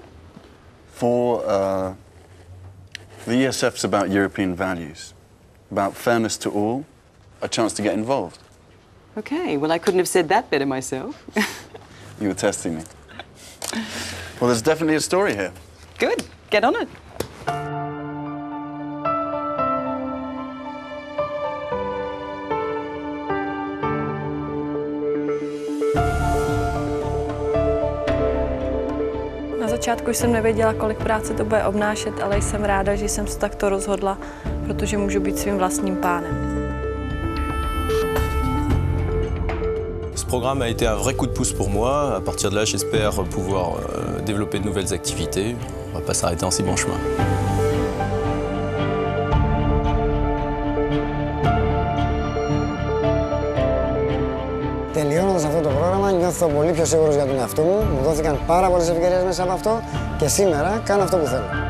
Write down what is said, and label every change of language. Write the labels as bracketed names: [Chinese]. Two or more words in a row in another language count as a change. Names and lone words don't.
[English] 4, the ESF's about European values, about fairness to all, a chance to get involved. Okay, well, I couldn't have said that better myself. You were testing me. Well, there's definitely a story here. Good, get on it. [Czech] Na začátku jsem nevěděla, kolik práce to bude obnášet, ale jsem ráda, že jsem se takto rozhodla, protože můžu být svým vlastním pánem. [French] Ce programme a été un vrai coup de pouce pour moi. À partir de là, j'espère pouvoir développer de nouvelles activités. On ne va pas s'arrêter en si bon chemin. [Greek] Τελειώνοντας αυτό το πρόγραμμα, νιώθω πολύ πιο σίγουρος για τον εαυτό μου. Μου δόθηκαν πάρα πολλές ευκαιρίες μέσα από αυτό και σήμερα κάνω αυτό που θέλω.